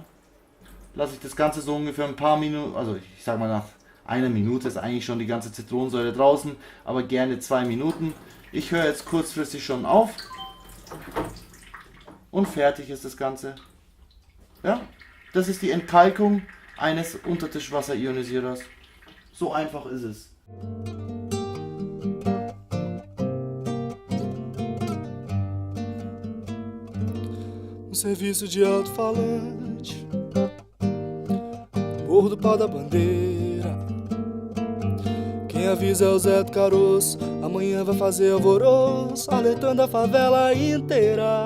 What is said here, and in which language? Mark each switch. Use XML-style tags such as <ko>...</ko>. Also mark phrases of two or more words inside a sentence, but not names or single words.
<de>Lasse ich das Ganze so ungefähr ein paar Minuten, also ich sage mal nach einer Minute ist eigentlich schon die ganze Zitronensäure draußen, aber gerne 2 Minuten. Ich höre jetzt kurzfristig schon auf und fertig ist das Ganze. Ja. Das ist die Entkalkung eines Untertischwasserionisierers. So einfach ist es.</de> <pt>Serviço de alto-falante, Morro do Pau da Bandeira. Quem avisa é o Zé do Caroço, amanhã vai fazer alvoroço, alertando a favela inteira.</pt>